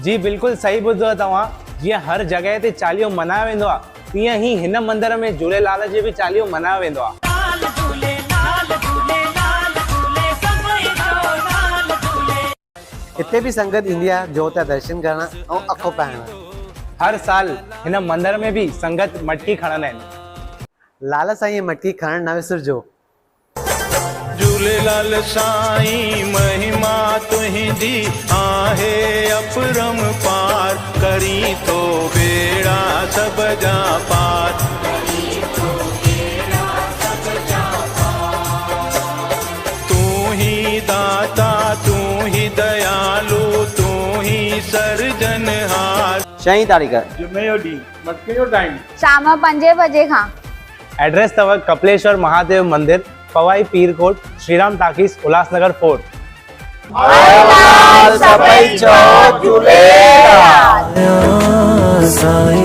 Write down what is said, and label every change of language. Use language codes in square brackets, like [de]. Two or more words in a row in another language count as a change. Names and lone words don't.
[sd] जी बिल्कुल सही ॿुधो तव्हां। जीअं हर जगह ते चालीहो मल्हायो वेंदो आहे, तीअं ही हिन मंदिर में झूलेलाल जो भी चालीहो मल्हायो वेंदो आहे। हिते भी संगत ईंदी आहे जोत जा दर्शन करण ऐं अखो पाइण। हर साल हिन मंदिर में भी संगत मटकी खणंदा आहिनि। लाल साईं मटकी खणण न विसरजो। झूलेलाल साईं महिमा तुहिंजी आहे अपरम पार, करी तो बेड़ा सब जा पार। तू ही दाता, तू ही दयालु, तू ही सर्जनहार। 6 तारीख़ जुमे जो ॾींहुं, मटके जो टाइम शाम 5 बजे खां। एड्रेस तव कपिलेश्वर महादेव मंदिर, पवाई पीरकोट, श्रीराम टाकीज, उल्हासनगर फोर्ट। सभई चओ झूलेलाल।